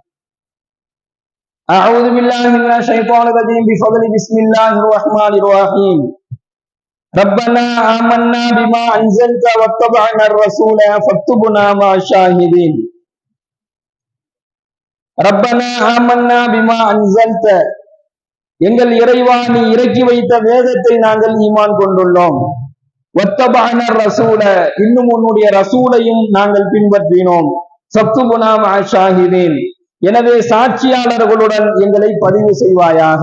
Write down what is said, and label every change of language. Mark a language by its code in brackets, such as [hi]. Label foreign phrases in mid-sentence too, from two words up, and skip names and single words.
[ar] أعوذ بالله من الشيطان الرجيم بفضل بسم الله الرحمن الرحيم. ربنا آمنا بما أنزلت واتبعنا الرسول فاكتبنا مع الشاهدين. ربنا آمنا بما أنزلت [ta] எங்கள் இறைவா நீ இறக்கி வைத்த வேதத்தை நாங்கள் ஈமான் கொண்டுள்ளோம். [ar] واتبعنا الرسول [ta] இன்னும் உன்னுடைய ரசூலையும் நாங்கள் பின்பற்றினோம். [ar] فاكتبنا مع الشاهدين [ta] எனவே சாட்சியாளர்களுடன் எங்களை பதிவு செய்வாயாக.